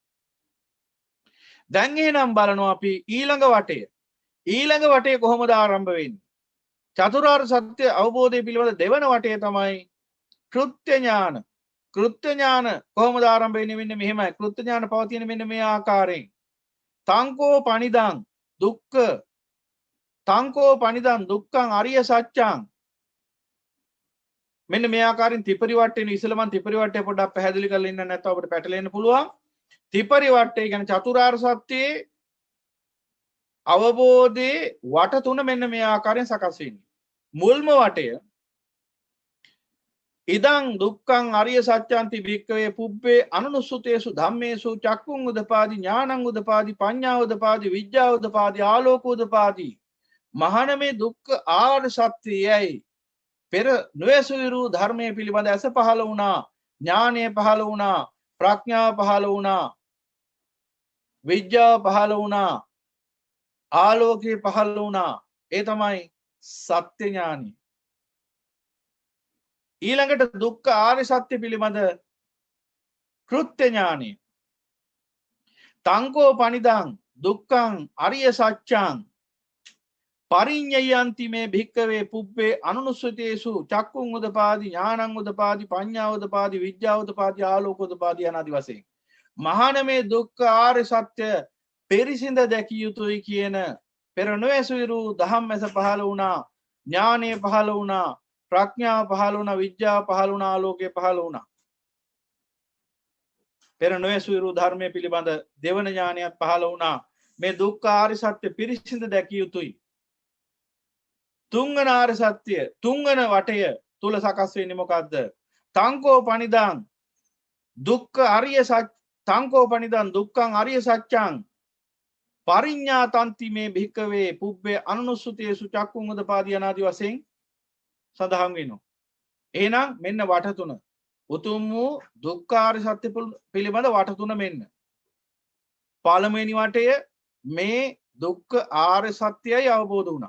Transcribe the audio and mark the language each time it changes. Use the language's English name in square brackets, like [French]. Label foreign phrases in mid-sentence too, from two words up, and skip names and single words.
[Sinhala] දැන් එහෙනම් බලනවා අපි ඊළඟ වටය. ඊළඟ වටේ කොහොමද ආරම්භ වෙන්නේ? චතුරාර්ය සත්‍ය අවබෝධය පිළිබඳ දෙවන වටේ තමයි කෘත්‍ය ඥාන. කෘත්‍ය ඥාන කොහොමද ආරම්භ වෙන්නේ? මෙන්න මෙහෙමයි. කෘත්‍ය ඥාන පවතින මෙන්න මේ ආකාරයෙන්. [Pali] තංකෝ පනිදං දුක්ඛ තංකෝ පනිදං දුක්ඛං අරිය සත්‍යං. [Sinhala] මෙන්න මේ ආකාරයෙන් ත්‍රිපරිවට්ටේන ඉස්සෙල්ලා මම ත්‍රිපරිවට්ටය පොඩ්ඩක් පැහැදිලි කරලා ඉන්න නැත්නම් අපිට පැටලෙන්න පුළුවන්. ත්‍රිපරිවට්ටය කියන්නේ චතුරාර්ය සත්‍යයේ අවබෝධයේ වට තුන මෙන්න මේ ආකාරයෙන් සකස් වෙන්නේ. මුල්ම වටය [Pali] ඉදං දුක්ඛං අරිය සත්‍යන්ති භික්ඛවේ පුබ්බේ අනුනුස්සතේසු ධම්මේසු චක්කුං උදපාදි ඥානං උදපාදි පඤ්ඤා උදපාදි විද්‍යා උදපාදි ආලෝක උදපාදි. [Sinhala] මහණ මේ දුක්ඛ ආර්ය සත්‍යයයි පෙර නොයසුවිරු ධර්මයේ පිළිබඳ ඇස පහළ වුණා, ඥානය පහළ වුණා, ප්‍රඥාව පහළ වුණා, විද්‍යාව පහළ වුණා, ආලෝකය පහළ වුණා. ඒ තමයි සත්‍ය ඥානය. ඊළඟට දුක්ඛ ආර්ය සත්‍ය පිළිබඳ කෘත්‍ය ඥානය. [Pali] තංකෝ පනිදං දුක්ඛං අරිය සත්‍යං පරිඤ්ඤයන්ති මේ භික්ඛවේ පුබ්බේ අනුනුස්සතේසු චක්කුං උදපාදි ඥානං උදපාදි පඤ්ඤා උදපාදි විද්‍යා උදපාදි ආලෝක උදපාදි [Sinhala] යනාදි වශයෙන්. මහාන මේ දුක්ඛ ආර්ය සත්‍ය පරිසිඳ දැකිය යුතුයි කියන පෙර නොඇසුරු ධම්මස පහළ වුණා, ඥානය පහළ වුණා, ප්‍රඥාව පහළ වුණා, විද්‍යාව පහළ වුණා, ආලෝකය පහළ වුණා. පෙර නොඇසුරු ධර්මයේ පිළිබඳ දෙවන ඥානයත් පහළ වුණා. මේ දුක්ඛ ආර්ය සත්‍ය පිරිසිඳ දැකිය යුතුයි. තුන්වන ආර්ය සත්‍ය තුන්වන වටය තුල සකස් වෙන්නේ මොකද්ද? [Pali] තංකෝ පනිදං දුක්ඛ අරිය සත්‍ය තංකෝ පනිදං දුක්ඛං අරිය සත්‍යං පරිඤ්ඤාතන්ති මේ භික්ඛවේ පුබ්බේ අනුනුස්සතේසු චක්කුං උදපාදි [Sinhala] අනාදි වශයෙන් සඳහන් වෙනවා. එහෙනම් මෙන්න වට තුන. උතුම් වූ දුක්ඛ ආර්ය සත්‍ය පිළිබඳ වට තුන මෙන්න. පළමුවෙනි වටය මේ දුක්ඛ ආර්ය සත්‍යයයි අවබෝධ වුණා.